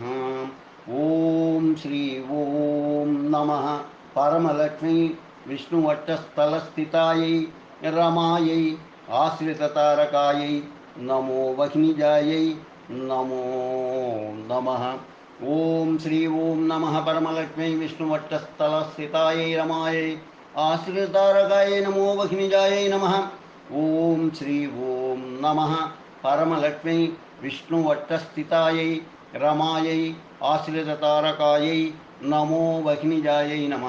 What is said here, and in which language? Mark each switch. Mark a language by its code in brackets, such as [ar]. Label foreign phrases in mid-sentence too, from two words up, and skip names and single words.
[sa] ॐ श्री ॐ नमः परमलक्ष्मी विष्णुवक्षस्थलस्थितायै रमायै आश्रिततारकायै नमो वह्निजायै नमो नमः। ఓం శ్రీ ఓం నమః పరమలక్ష్మీ విష్ణువక్షస్థలస్థితాయై రమాయై ఆశ్రితారకాయై నమో వహ్నిజాయై నమః. ఓం శ్రీ ఓం నమః పరమలక్ష్మీ విష్ణువక్షస్థితాయై రమాయై ఆశ్రితతారకాయై నమో వహ్నిజాయై నమః.